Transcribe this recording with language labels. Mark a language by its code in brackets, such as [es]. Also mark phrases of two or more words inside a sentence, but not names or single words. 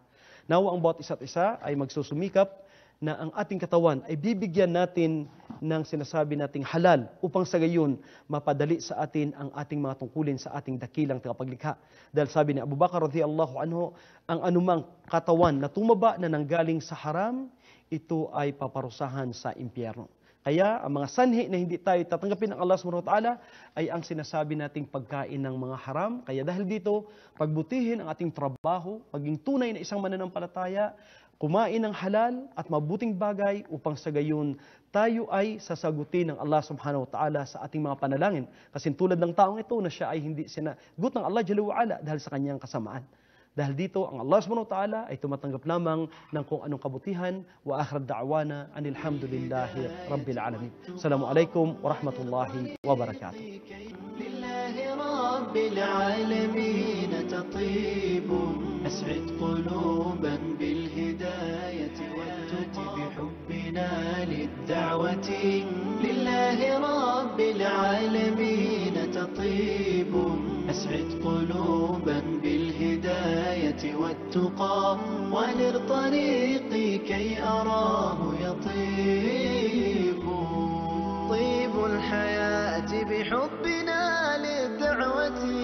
[tl] Nawa ang bawat isa't isa ay magsusumikap na ang ating katawan ay bibigyan natin ng sinasabi nating halal upang sa gayon mapadali sa atin ang ating mga tungkulin sa ating dakilang tagapaglikha. Dahil sabi ni Abu Bakar [ar] رضي الله عنه, [tl] ang anumang katawan na tumaba na nanggaling sa haram, ito ay paparusahan sa impyerno. Kaya ang mga sanhi na hindi tayo tatanggapin ng Allah [ar] سبحانه وتعالى [tl] ay ang sinasabi nating pagkain ng mga haram. Kaya dahil dito, pagbutihin ang ating trabaho, maging tunay na isang mananampalataya, kumain ng halal at mabuting bagay upang sa gayon tayo ay sasagutin ng Allah [ar] سبحانه وتعالى [tl] sa ating mga panalangin. Kasi tulad ng taong ito na siya ay hindi sinagot ng Allah [ar] جل وعلا [tl] dahil sa kanyang kasamaan. Dahil dito, ang Allah [ar] سبحانه وتعالى [tl] ay tumatanggap lamang ng kung anong kabutihan. [ar] وآخر دعوانا أن الحمد لله رب العالمين. السلام عليكم ورحمة الله وبركاته. لله رب العالمين تطيب أسعد قلوبا بالهداية والتقى بحبنا للدعوة لله رب العالمين تطيب أسعد قلوبا بالهداية والتقى ونر طريقي كي أراه يطيب طيب الحياة بحبنا للدعوة